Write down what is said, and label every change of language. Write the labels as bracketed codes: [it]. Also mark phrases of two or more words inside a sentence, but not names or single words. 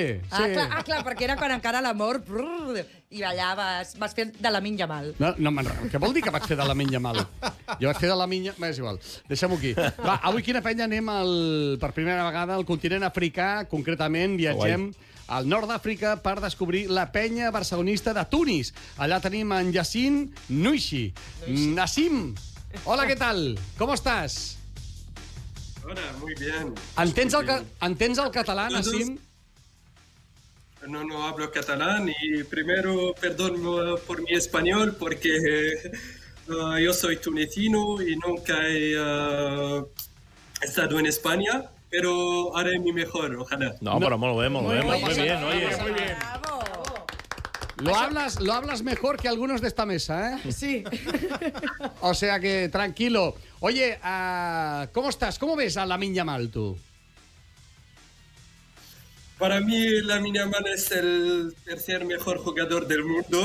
[ca] Clar, perquè era quan encara l'amor... I allà vas fer de la Minja Mal. No me'n recordo. Què vol dir que vaig fer de la Minya Mal? Jo vaig fer de la Minya... És igual, deixem-ho aquí. Va, avui quina penya anem per primera vegada al continent africà, concretament viatgem al nord d'Àfrica per descobrir la penya barcelonista de Tunis. Allà tenim en [es] Yacine Nouchi. Nassim, hola, ¿qué tal? ¿Cómo estás? Hola, muy bien. [ca] ¿Entens el català, Nassim? [es] No hablo catalán y primero perdón por mi español porque yo soy tunecino y nunca he estado en España, pero haré mi mejor, ojalá. [ca] No, però molt bé, molt [es] bien, oye. Muy bien. Lo hablas mejor que algunos de esta mesa, ¿eh? Sí. O sea que tranquilo. Oye, ¿cómo estás? ¿Cómo ves a Lamine Yamal tú? Para mí, Lamine Yamal es el tercer mejor jugador del mundo.